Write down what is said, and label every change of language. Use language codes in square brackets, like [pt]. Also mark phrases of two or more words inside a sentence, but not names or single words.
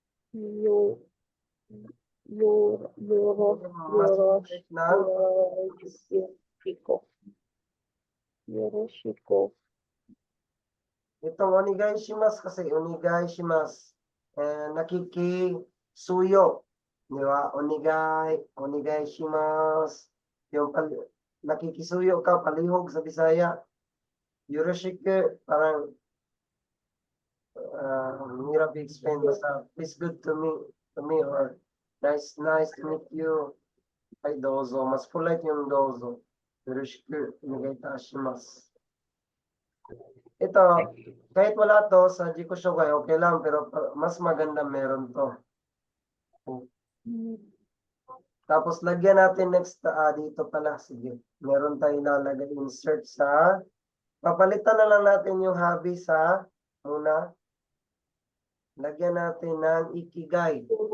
[tl] Itong onigaishimasu kasi onigaishimasu nakikisuyo, di ba? Onigaishimasu yung nakikisuyo ka palihog sa Bisaya. Yoroshiku parang hirap i-explain basta [en] it's good to me or nice to meet you. [tl] Ay dozo, mas polite yung dozo. [ja] Yoroshiku onegaitashimasa. [tl] Ito, kahit wala to sa Jikushokai, okay lang, pero mas maganda meron to. Tapos lagyan natin next, dito pala, sige. Meron tayong lalagay insert sa, papalitan na lang natin yung hobby sa, muna, lagyan natin ng ikigai.